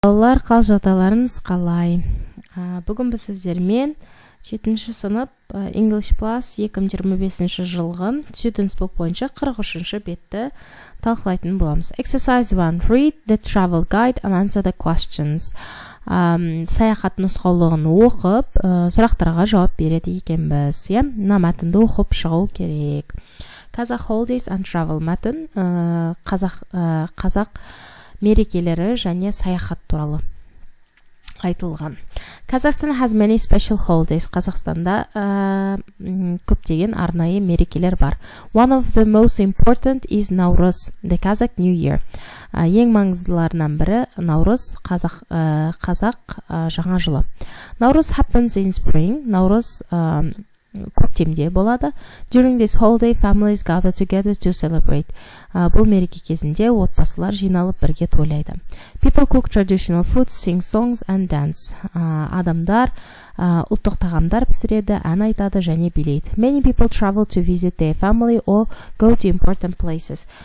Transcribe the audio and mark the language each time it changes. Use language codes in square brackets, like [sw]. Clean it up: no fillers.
[kk] Балалар, қал жағдайларыңыз қалай? Бүгін біз сіздермен 7-ші сынып English Plus 2025 жылғы Students Book бойынша 43-ші бетті талқылайтын боламыз. [en] Exercise 1. Read the travel guide and answer the questions. [kk] Саяхат нұсқаулығын оқып, сұрақтарға жауап береді екенбіз. Мына мәтінді оқып шығу керек. [en] Kazakh holidays and travel [kk] мәтін қазақ мерекелері және саяхат туралы айтылған. [en] Kazakhstan has many special holidays. [kk] Қазақстанда көптеген арнайы мерекелер бар. [en] One of the most important is Nauruz, the Kazakh New Year. [kk] Ең маңыздыларынан бірі Наурыз, қазақ жаңа жылы. [en] Nauruz happens in spring. [kk] Наурыз көктемде болады. [en] During this holiday, families gather together to celebrate. [kk] Бұл мереке кезінде отбасылар жиналып бірге тойлайды. [en] People cook traditional foods, sing songs and dance. [kk] Адамдар ұлттық тағамдар пісіреді, ән айтады және билейді. [en] Many people travel to visit their family or go to important places.